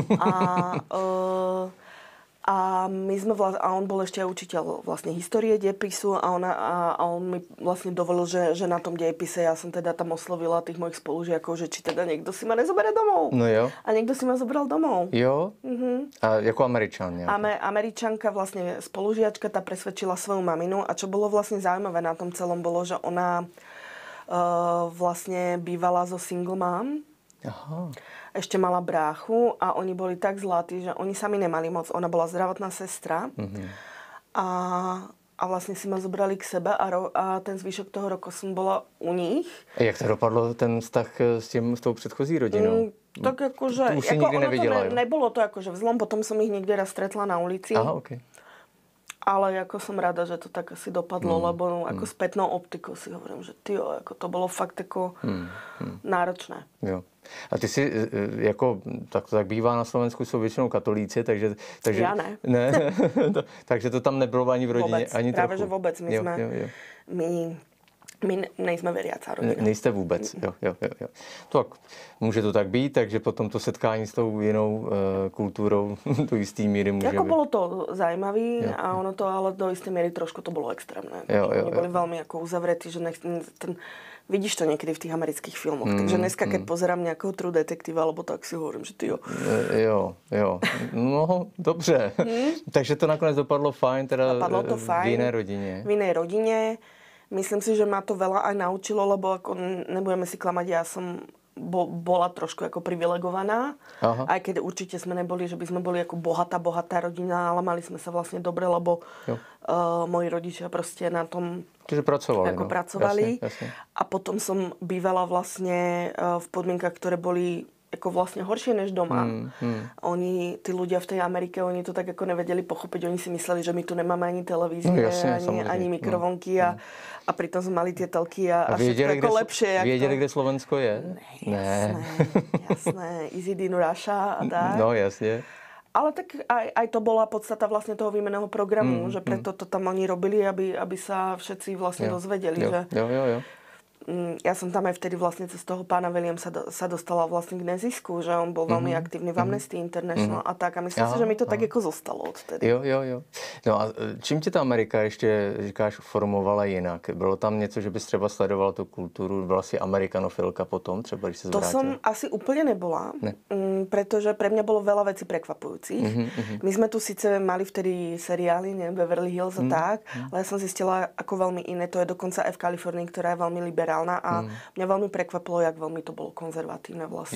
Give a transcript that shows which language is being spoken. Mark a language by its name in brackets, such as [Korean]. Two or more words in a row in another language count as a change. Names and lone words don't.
[Slovak] A my sme a on bol ešte aj učiteľ vlastne histórie dejepisu a on mi vlastne dovolil, že na tom dejepise ja som teda tam oslovila tých mojich spolužiakov, že či teda niekto si ma nezobere domov. [Czech] No jo. [Slovak] A niekto si ma zobral domov. Jo? A ako Američan? Američanka, vlastne spolužiačka, tá presvedčila svoju maminu a čo bolo vlastne zaujímavé na tom celom bolo, že ona vlastne bývala so [English] single mom. Aha. [Slovak] Ešte mala bráchu a oni boli tak zlatí, že oni sami nemali moc. Ona bola zdravotná sestra a vlastne si ma zobrali k sebe a ten zvyšok toho roku som bola u nich. [Czech] A jak to dopadlo, ten vztah s tou předchozí rodinou? [Slovak] Tak akože... Tu si nikdy nevidela, nebolo to akože vzlom, potom som ich niekde raz stretla na ulici. Aha, okej. Ale ako som rada, že to tak asi dopadlo, lebo ako spätnou optikou si hovorím, že ako to bolo fakt ako náročné. [Czech] Jo. A ty si, jako, tak to tak bývá na Slovensku, jsou většinou katolíci, takže já ne. Takže to tam nebylo ani v rodině, vůbec, ani právě, trochu. že vůbec. [Slovak] My nejsme veriacá rodina. [Czech] Nejste vůbec, jo. Tak může to tak být, takže potom to setkání s tou jinou kulturou do jistý míry může Jako být. [Slovak] bolo to zajímavé a ono to ale do isté míry trošku to bolo extrémné. Oni boli veľmi ako uzavretí, že vidíš to niekedy v tých amerických filmoch. Takže dneska, keď pozerám nejakého True Detective, alebo tak si hovorím, že ty jo. [Czech] Jo. No, dobře. [Slovak] Takže to nakonec dopadlo fajn, teda dopadlo to fajn, [Czech] v jiné rodině. V [Slovak] inej rodine. Myslím si, že ma to veľa aj naučilo, lebo ako nebudeme si klamať, ja som bola trošku ako privilegovaná. Aha. Aj keď určite sme neboli, že by sme boli ako bohatá rodina, ale mali sme sa vlastne dobre, lebo moji rodičia proste na tom pracovali. Jasne. A potom som bývala vlastne v podmienkach, ktoré boli ako vlastne horšie než doma. Oni, tí ľudia v tej Amerike, oni to tak ako nevedeli pochopiť. Oni si mysleli, že my tu nemáme ani televízie, ani mikrovlnky a pritom sme mali tie telky a všetko ako lepšie. [Czech] Věděli, kde Slovensko je? Ne. Jasné. [English] Easy in Russia a tak. [Slovak] No, jasne. Ale tak aj to bola podstata vlastne toho výmenného programu, že preto to tam oni robili, aby sa všetci vlastne dozvedeli. [Czech] Jo. [Slovak] Ja som tam aj vtedy vlastne cez toho pána Williamsa sa dostala vlastne k nezisku, že on bol veľmi aktívny v Amnesty International a tak. A myslím si, že mi to tak jako zostalo odtedy. [Czech] Jo. No a čím tě ta Amerika ještě, říkáš, formovala jinak? Bylo tam něco, že bys třeba sledovala tu kultúru? Byla si amerikanofilka potom, třeba, když se zvrátila? [Slovak] To som asi úplne nebola, pretože pre mňa bolo veľa vecí prekvapujúcich. My sme tu síce mali vtedy seriály, Beverly Hills a tak, ale ja som zistila, ako veľmi iné to je dokonca aj v Kalifornii, ktorá je veľmi liberálna. liberálna a mňa veľmi prekvapilo, jak veľmi to bolo konzervatívne vlastne.